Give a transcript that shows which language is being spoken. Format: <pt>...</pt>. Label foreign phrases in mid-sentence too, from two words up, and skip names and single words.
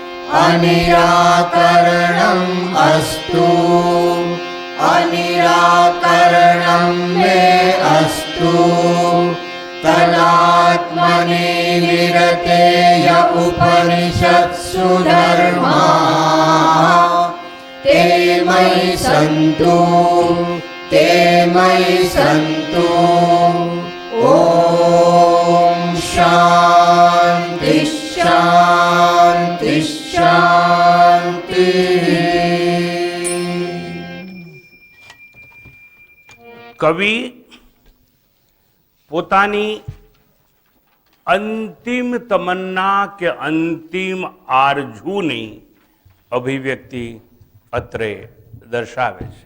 <sa>अनिराकरणम् अस्तु अनिराकरणं मे अस्तु तदात्मनि विरतेय उपनिषत्सु धर्माः ते मयि सन्तु ॐ शान्ति शान्ति शान्ति।</sa> <gu>કવિ પોતાની અંતિમ તમન્ના કે અંતિમ આરજુની અભિવ્યક્તિ અત્રે દર્શાવે છે.</gu>